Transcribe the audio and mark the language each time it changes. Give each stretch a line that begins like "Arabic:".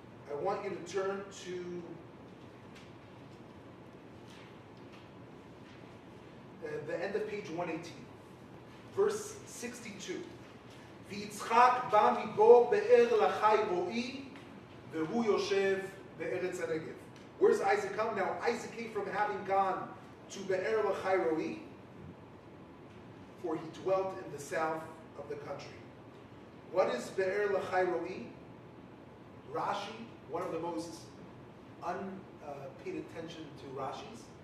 English: I want you to turn to the end of page 118, verse 62.
Hebrew: ויצחק בא מבוא באר לחי רועי, והוא יושב בארץ הנגב.
English: Where's Isaac come? Now, Isaac came from having gone to Be'er Lachai Roi, for he dwelt in the south of the country. What is Be'er Lachai Roi? Rashi, one of the most unpaid attention to Rashi's.